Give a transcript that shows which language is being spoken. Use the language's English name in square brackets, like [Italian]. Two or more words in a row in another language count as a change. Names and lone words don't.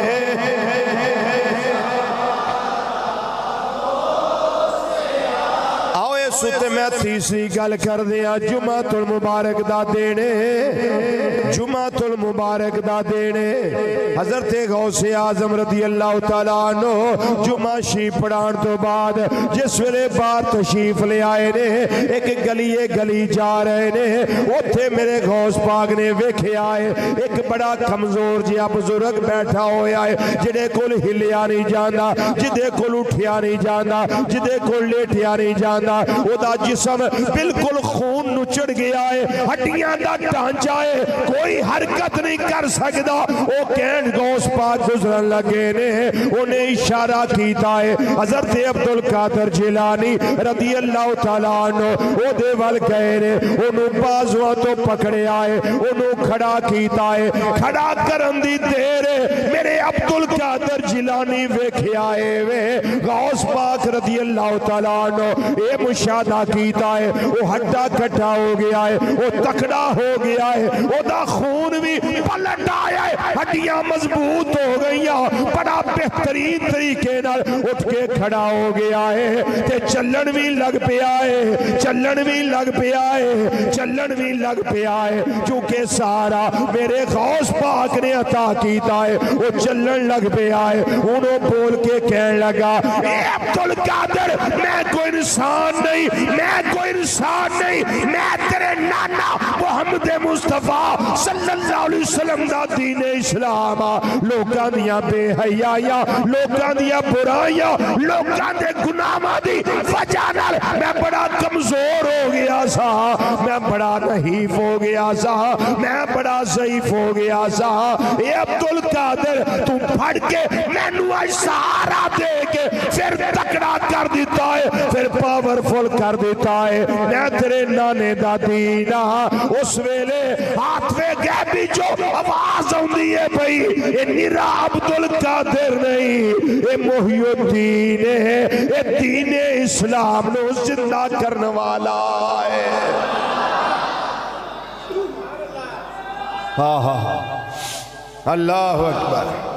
[Punjabi] آؤ اس اُتے میں تیجی گل کر دیا، جمعۃ المبارک دا دینے، جمعۃ المبارک دا دینے. حضرت غوثِ اعظم [Arabic] رضي الله تعالى عنه [Punjabi] جمعہ شریف پڑھان تو بعد جس ویلے باہر تشریف لے آئے نے، اک گلی جا رہے نے، اوتھے میرے غوث پاک نے ویکھیا ہے اک بڑا کمزور جیہا بزرگ بیٹھا ہویا ہے، جیہدے کول ہلیا نہیں جاندا، جیہدے کول اٹھیا نہیں جاندا، جیہدے کول لیٹیا نہیں جاندا، اوہدا جسم بالکل خون نچڑ گیا ہے، ہڈیاں دا ڈھانچہ ہے، کوئی حرکت نہیں کر سکدا. او کہن غوث پاک گزرن لگے نے، انہیں اشارہ کیتا ہے حضرت عبدالقادر جیلانی [Arabic] رضي الله تعالى عنه [Punjabi] اوہدے ول گئے نے، اوہنوں باجواں تو پکڑیا ہے، اوہنوں کھڑا کیتا ہے. کھڑا کرن دی دیر میرے عبدالقادر جیلانی ویکھیا ہے وے غوث پاک [Arabic] رضي الله تعالى عنه [Punjabi] اے مشاہدہ کیتا ہے، او ہڈا کٹھا ہو گیا ہے، او تکڑا ہو گیا ہے، اوہدا خون وی پلٹ آیا ہے، ہڈیاں مضبوط ہو گئیاں، بڑا بہترین طریقے نال اٹھ کے کھڑا ہو گیا ہے، تے چلن وی لگ پیا ہے، چلن وی لگ پیا ہے، چلن وی لگ پیا ہے، کیونکہ سارا میرے غوث پاک نے عطا کیتا ہے، او چلن لگ پیا ہے. اوہناں نے بول کے کہنے لگا، اے عبدالقادر، میں کوئی انسان نہیں، میں کوئی انسان نہیں، میں تیرے نانا محمد مصطفیٰ [Arabic] صلى الله عليه وسلم [Punjabi] دا دین اسلام، لوکاں دیاں بے حیائیاں، لوکاں دیاں برائیاں، لوکاں دے گناہاں دی وجہ نال میں بڑا کمزور ہو گیا سا، میں بڑا نحیف ہو گیا سا، میں بڑا ضعیف ہو گیا سا. اے عبدالقادر، تو پھڑ کے مینوں اج سہارا دے کے پھر تکڑا کر دتا ہے، پھر پاورفل کر دتا ہے. میں تیرے نانے دا دین آ. اس ویلے ہتھ میں غیبی جو آواز آؤندی ہے بھائی، ایہ نرا عبدالقادر نہیں، ایہ محی الدین ہے، ایہ دین اسلام نوں زندہ کرن والا ہے. ہاں ہاں ہاں, [Arabic] الله أكبر.